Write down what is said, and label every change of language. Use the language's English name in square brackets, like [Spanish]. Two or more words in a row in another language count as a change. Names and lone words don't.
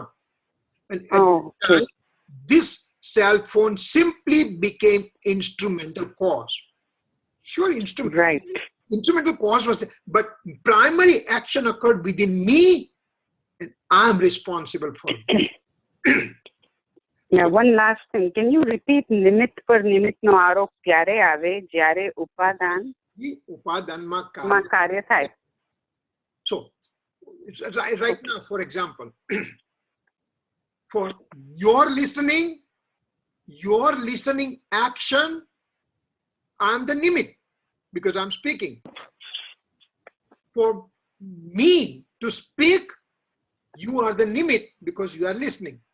[English] And this cell phone simply became instrumental cause. Sure, instrumental cause was there, but primary action occurred within me, and I'm responsible for it. Yeah, one last thing. Can you repeat [Gujarati] નિમિત્ત પર નિમિત્ત નો આરોપ ત્યારે આવે જ્યારે ઉપાદાન ઉપાદાનમાં કાર્ય થાય. [English] So right now, for example, for your listening action, I'm the nimitt because I'm speaking. For me to speak, you are the nimitt because you are listening.